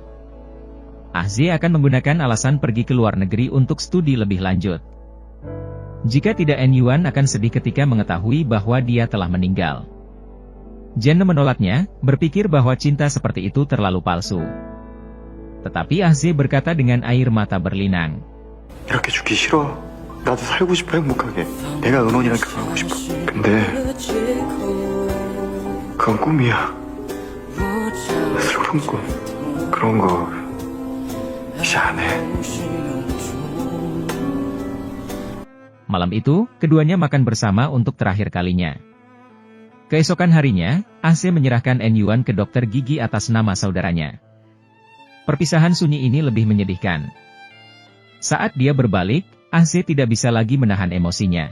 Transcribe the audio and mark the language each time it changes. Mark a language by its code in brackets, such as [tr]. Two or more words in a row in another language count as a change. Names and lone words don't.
[id] Ahze akan menggunakan alasan pergi ke luar negeri untuk studi lebih lanjut. Jika tidak, En Yuan akan sedih ketika mengetahui bahwa dia telah meninggal. Jen menolaknya, berpikir bahwa cinta seperti itu terlalu palsu. Tetapi Ahze berkata dengan air mata berlinang. [ko] 이렇게 죽기 싫어. 나도 살고 싶어 행복하게. 내가 은원이랑 결혼하고 싶어. 근데 그건 꿈이야. 슬픈 꿈. 그런 거 이제 안 해. [id] Malam itu, keduanya makan bersama untuk terakhir kalinya. Keesokan harinya, Ahze menyerahkan En Yuan ke dokter gigi atas nama saudaranya. Perpisahan sunyi ini lebih menyedihkan. Saat dia berbalik, Ahze tidak bisa lagi menahan emosinya.